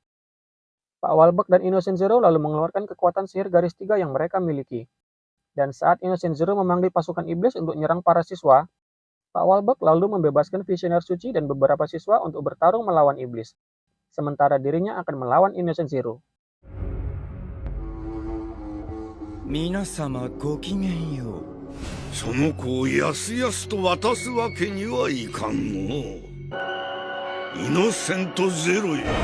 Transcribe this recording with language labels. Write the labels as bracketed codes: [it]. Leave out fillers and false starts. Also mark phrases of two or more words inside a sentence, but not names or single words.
[id] Pak Walberg dan Innocent Zero lalu mengeluarkan kekuatan sihir garis 3 yang mereka miliki. Dan saat Innocent Zero memanggil pasukan iblis untuk nyerang para siswa, Pak Walberg lalu membebaskan Visioner Suci dan beberapa siswa untuk bertarung melawan iblis. Sementara dirinya akan melawan Innocent Zero. [ja] 皆様ごきげんよう。その子をやすやすと渡すわけにはいかんのう。イノセントゼロよ。